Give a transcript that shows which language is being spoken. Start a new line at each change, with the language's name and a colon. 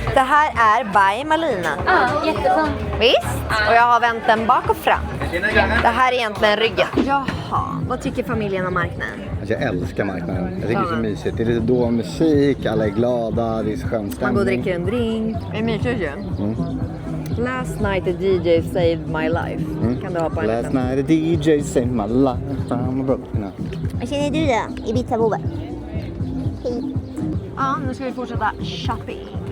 Swedish: Det här är by Malina. Ja, jättefint. Visst? Och jag har vänt den bak och fram. Det här är egentligen ryggen. Jaha, vad tycker familjen om marknaden? Alltså jag älskar marknaden. Jag tycker det är så mysigt. Det är lite då musik, alla är glada, det är så skön stämning. Man går och dricker en drink. Det är mysigt ju.
English: Last night the DJ saved my life.
Swedish: Kan du ha på en
English: Last
Swedish: liten?
English: night a DJ saved my life, I'm a broken.
Swedish: Vad känner du då? Ibiza-bobe? Ja, nu ska vi fortsätta shopping.